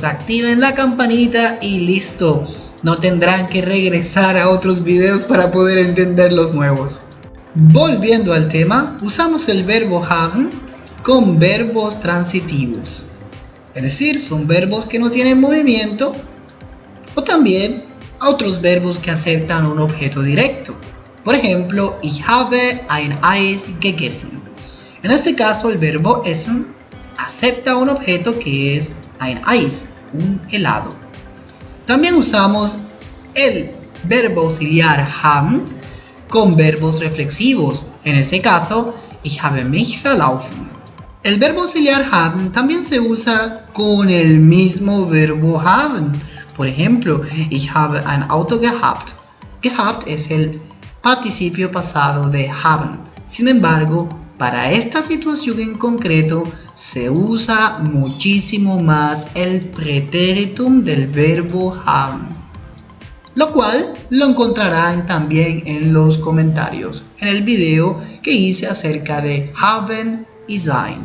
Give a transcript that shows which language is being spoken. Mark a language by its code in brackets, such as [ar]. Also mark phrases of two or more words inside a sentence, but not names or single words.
[es] Activen la campanita y listo. No tendrán que regresar a otros videos para poder entender los nuevos. Volviendo al tema, usamos el verbo haben con verbos transitivos. Es decir, son verbos que no tienen movimiento o también otros verbos que aceptan un objeto directo. Por ejemplo, [de] ich habe ein Eis gegessen. [es] En este caso, el verbo essen acepta un objeto que es [de] ein Eis, [es] un helado. También usamos el verbo auxiliar haben con verbos reflexivos. En este caso, [de] ich habe mich verlaufen. [es] El verbo auxiliar haben también se usa con el mismo verbo haben. Por ejemplo, [de] ich habe ein Auto gehabt. [es] Gehabt es el participio pasado de haben. Sin embargo, para esta situación en concreto se usa muchísimo más el pretéritum del verbo haben, lo cual lo encontrarán también en los comentarios en el video que hice acerca de haben y sein.